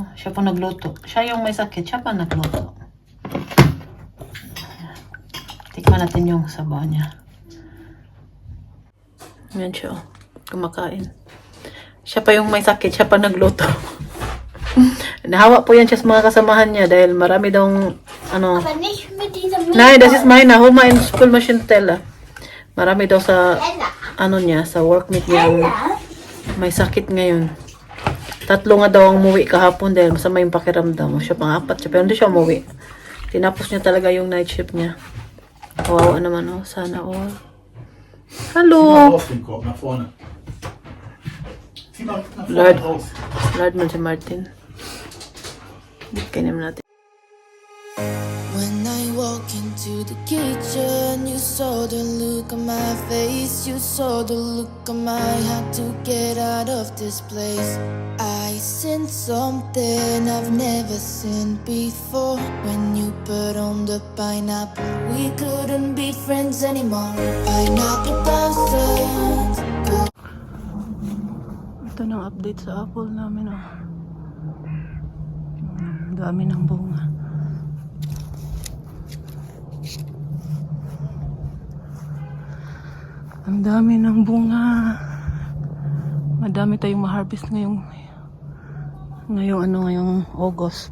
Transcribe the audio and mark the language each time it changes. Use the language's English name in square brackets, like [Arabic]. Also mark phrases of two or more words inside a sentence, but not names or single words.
[Filipino] Siya po nagluto. Siya yung may sakit. Siya pa nagluto. Tikman natin yung sabaw niya. Yan siya. Kumakain. Siya pa yung may sakit. Siya pa nagluto. Nahawa po yan siya sa mga kasamahan niya dahil marami daw [German] Aber nicht mit diesem Nein, das ist meine. Hol mal in Spülmaschinenteller. [Filipino] Marami daw sa niya, sa workmate niya may sakit ngayon. 3 nga daw ang umuwi kahapon dahil masama yung pakiramdam. Siya pang-4 siya, pero hindi siya umuwi. Tinapos niya talaga yung night shift niya. Kawawa naman, oh. Sana all. Hallo! Lord man si Martin. Bigyan naman natin. [English] When I walk into the kitchen, you saw the look on my face. You saw the look on my had to get out of this place. I sensed something I've never seen before. When you put on the pineapple, we couldn't be friends anymore. Pineapple blossoms. [Filipino] Ito ng update sa apple namin, oh. Dami ng bunga. Ang dami ng bunga. Madami tayong ma-harvest ngayong August.